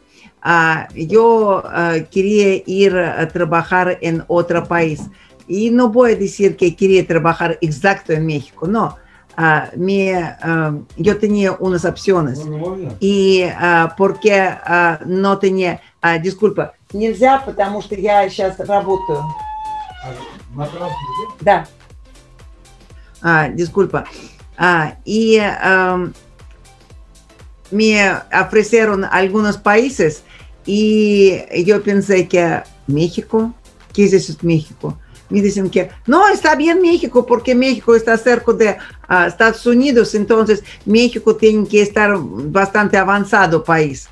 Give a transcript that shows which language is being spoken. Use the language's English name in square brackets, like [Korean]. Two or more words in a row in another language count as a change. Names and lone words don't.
[Spanish] Yo quería ir a trabajar en otro país y no voy a decir que quería trabajar exacto en México, no. Yo tenía unas opciones y porque no tenía, disculpa, [Russian] нельзя, потому что я сейчас работаю. Да. [Spanish] Disculpa. Y me ofrecieron algunos países y yo pensé que México, ¿qué es eso México? Me dicen que no, está bien México porque México está cerca de Estados Unidos, entonces México tiene que estar bastante avanzado país.